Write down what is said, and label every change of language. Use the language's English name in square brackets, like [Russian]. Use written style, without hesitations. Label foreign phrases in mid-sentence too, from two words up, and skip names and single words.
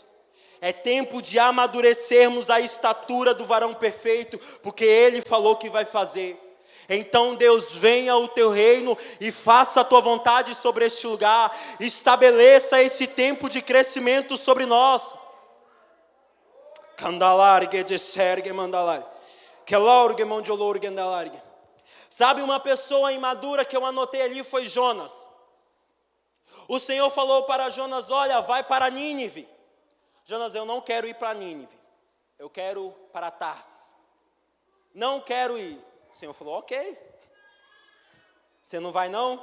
[Portuguese] É tempo de amadurecermos a estatura do varão perfeito, porque Ele falou que vai fazer. Então Deus, venha o teu reino e faça a tua vontade sobre este lugar. Estabeleça esse tempo de crescimento sobre nós. Candalargue de sergue mandalar. Quelorgue mondiolorgue andalargue. Sabe, uma pessoa imadura que eu anotei ali foi Jonas. O Senhor falou para Jonas: olha, vai para Nínive. Jonas, eu não quero ir para Nínive. Eu quero para Tarsis. Não quero ir. O Senhor falou: ok. Você não vai não?